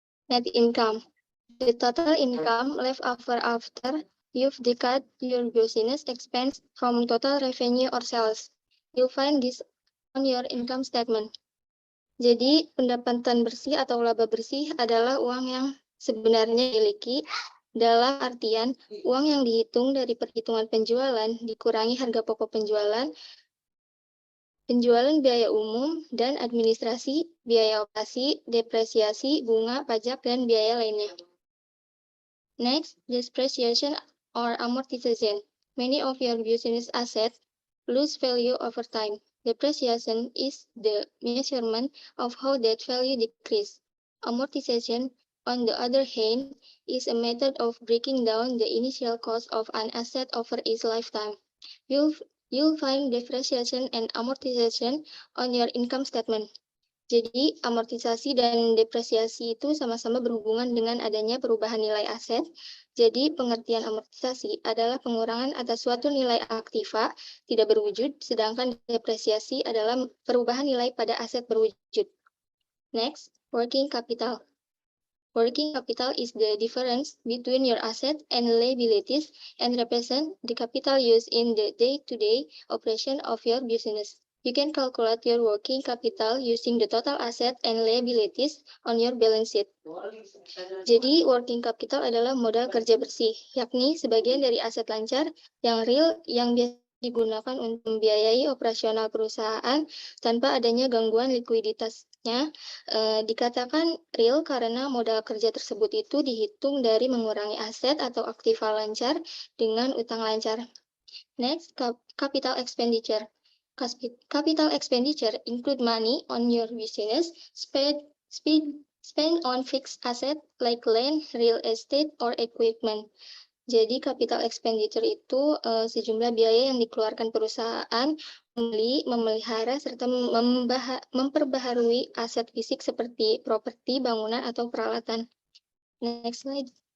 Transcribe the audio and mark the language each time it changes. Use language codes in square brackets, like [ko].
[en] Net income. The total income left over after you've deducted your business expense from total revenue or sales. You'll find this on your income statement. [id] Jadi, pendapatan bersih atau laba bersih adalah uang yang sebenarnya dimiliki, dalam artian uang yang dihitung dari perhitungan penjualan dikurangi harga pokok penjualan, penjualan biaya umum dan administrasi, biaya operasi, depresiasi, bunga, pajak, dan biaya lainnya. [en] Next, depreciation or amortization. Many of your business assets lose value over time. Depreciation is the measurement of how that value decreases. Amortization, on the other hand, is a method of breaking down the initial cost of an asset over its lifetime. You'll find depreciation and amortization on your income statement. [id] Jadi, amortisasi dan depresiasi itu sama-sama berhubungan dengan adanya perubahan nilai aset. Jadi, pengertian amortisasi adalah pengurangan atas suatu nilai aktiva tidak berwujud, sedangkan depresiasi adalah perubahan nilai pada aset berwujud. [en] Next, working capital. Working capital is the difference between your assets and liabilities and represent the capital used in the day-to-day operation of your business. You can calculate your working capital using the total asset and liabilities on your balance sheet. [id] Jadi, working capital adalah modal kerja bersih, yakni sebagian dari aset lancar yang real yang biasa digunakan untuk membiayai operasional perusahaan tanpa adanya gangguan likuiditasnya. Dikatakan real karena modal kerja tersebut itu dihitung dari mengurangi aset atau aktiva lancar dengan utang lancar. [en] Next, capital expenditure. Capital expenditure include money on your business spent on fixed asset like land, real estate, or equipment. [id] Jadi capital expenditure itu sejumlah biaya yang dikeluarkan perusahaan membeli, memelihara, serta memperbaharui aset fisik seperti properti, bangunan, atau peralatan. [en] Next slide.